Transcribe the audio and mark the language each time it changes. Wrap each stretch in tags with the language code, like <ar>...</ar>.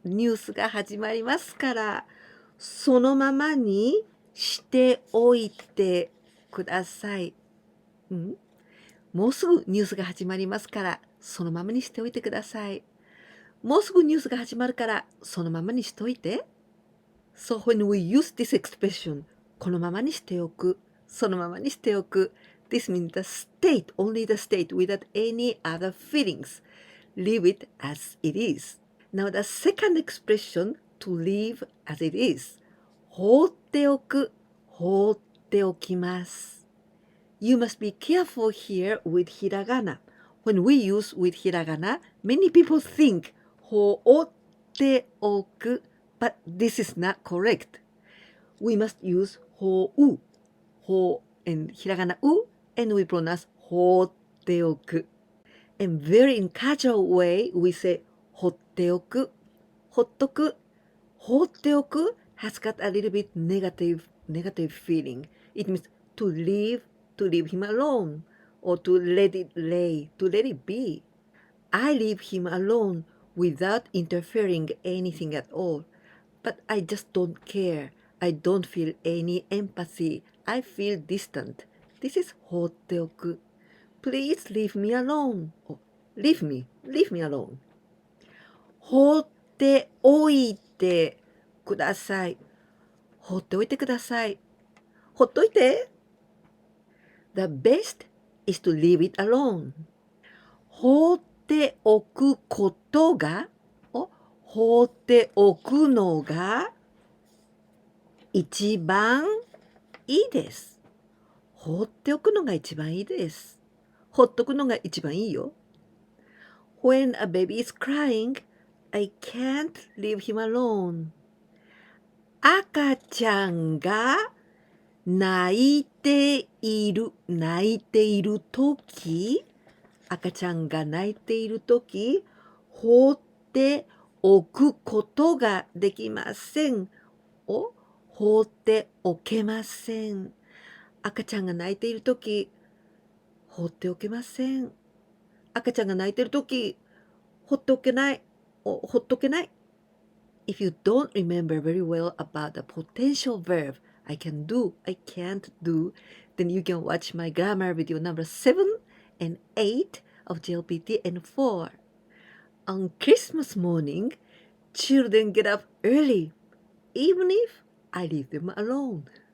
<ja>ニュースが始まりますから、そのままにしておいてください。もうすぐニュースが始まりますから、そのままにしておいてください。もうすぐニュースが始まるから、そのままにしといて。</ja> <en>So when we use this expression,</en> <ja>このままにしておく、そのままにしておく、</ja> <en>this means the state, only the state without any other feelings. Leave it as it is. Now the second expression, to leave as it is.</en> <ja>放っておく、放っておきます。</ja> <en>You must be careful here with hiragana. When we use with hiragana, many people think 放っておく, but this is not correct. We must use ほう, ほ and hiragana う and we pronounce 放っておく. And very in casual way, we say</en> <ja>ほっておく, ほっとく, 放っておく</ja> <en>has got a little bit negative feeling. It means to leave him alone or to let it lay, to let it be. I leave him alone without interfering anything at all. But I just don't care. I don't feel any empathy. I feel distant. This is 放っておく. Please leave me alone. Oh, leave me alone.</en> <ja>放っておいてください。放っておいてください。ほっといて。</ja> <en>The best is to leave it alone.</en> <ja>放っておくことが、放っておくのが一番いいです。放っておくのが一番いいです。ほっとくのが一番いいよ。</ja> <en>When a baby is crying, I can't leave him alone.</en> <ja>赤ちゃんが泣いているとき、赤ちゃんが泣いているとき、放っておくことができません。放っておけません。赤ちゃんが泣いているとき、放っておけません。赤ちゃんが泣いているとき、放っておけない。ほっとけない。</ja> <en>If you don't remember very well about the potential verb, I can do, I can't do, then you can watch my grammar video number 7 and 8 of JLPT N4. On Christmas morning, children get up early, even if I leave them alone.</en>